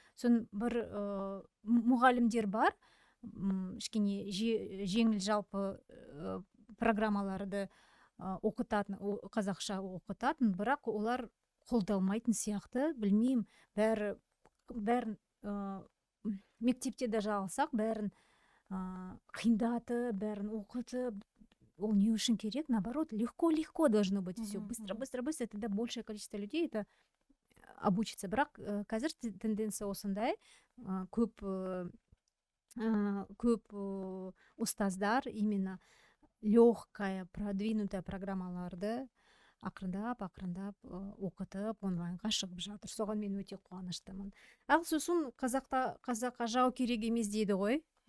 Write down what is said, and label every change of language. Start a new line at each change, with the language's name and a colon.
Kazakh: Сон бір мұғалімдер бар, кішкене жеңіл жалпы программаларды оқытатын, қазақша оқытатын, бірақ олар қолдалмайтын сияқты. Білмеймін, бәрін мектепте де алсақ, бәрін қиындатып, бәрін оқытып, ол не үшін керек?
Russian: Наоборот, легко должно быть все. Быстро, тогда большее количество людей это обучится.
Kazakh: Бірақ қазір тенденция осындай, көп ұстаздар
Russian: именно легкая, продвинутая
Kazakh: программаларды ақырындап оқытып онлайнға шығып жатыр. Соған мен өте қуаныштымын. Ал сосын қазаққа жау керек емес дейді ғой.